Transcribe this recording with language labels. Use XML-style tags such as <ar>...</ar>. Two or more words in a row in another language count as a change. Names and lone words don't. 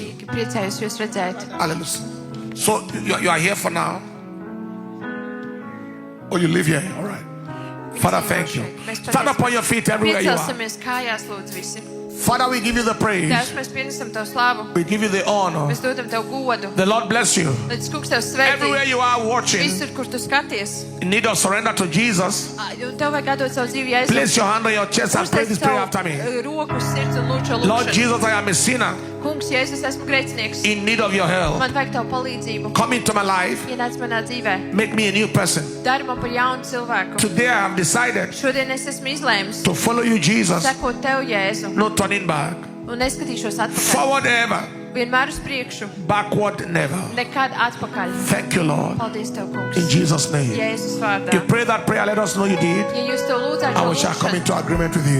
<lv>Brīnišķīgi, priecājos jūs redzēt.</lv> <en>Hallelujah. So you are here for now? Oh, you live here. All right. Father, thank you. Stand up on your feet everywhere you are.</en> <lv>Piecelsimies kājās, lūdzu, visi.</lv> <en>Father, we give you the praise.</en> <lv>Tēvs, mēs pienesam Tev slavu.</lv> <en>We give you the honor.</en> <lv>Mēs dodam Tev godu.</lv> <en>The Lord bless you.</en> <lv>Lai tas kungs Tev svētī.</lv> <en>Everywhere you are watching,</en> <lv>Visur, kur Tu skaties.</lv> <en>in need of surrender to Jesus,</en> <lv>Un Tev vajag atdot savu dzīvi Jēzum.</lv> <en>place your hand on your chest and pray this prayer after me.</en> <lv>Roku uz sirds un lūdzu šo</lv> <en>Lord</en> <lv>lūgšanu.</lv> <en>Jesus, I am a sinner</en> <lv>Kungs, Jēzus, esmu grēcinieks.</lv> <en>in need of your help.</en> <lv>Man vajag Tavu palīdzību.</lv> <en>Come into my life.</en> <lv>Ienāc manā dzīvē.</lv> <en>Make me a new person.</en> <lv>Dari man par jaunu cilvēku.</lv> <en>Today I have decided</en> <lv>Šodien es esmu izlēmis.</lv> <en>to follow you, Jesus.</en> <lv>Sekot Tev, Jēzu.</lv> <en>No turning back.</en> <lv>Un neskatīšos atpakaļ.</lv> <en>Forward ever.</en> <lv>Vienmēr uz priekšu.</lv> <en>Backward never.</en> <lv>Nekad atpakaļ.</lv> <en>Thank you, Lord.</en> <lv>Paldies Tev, kungs.</lv> <en>In Jesus' name.</en> <lv>Jēzus vārdā.</lv> <en>You pray that prayer, let us know you did,</en> <lv>Ja jūs to lūdzāt,</lv> <en>and</en> <lv>šo</lv> <en>we shall come</en> <lv>lūgšanu,</lv> <en>into agreement with you.</en>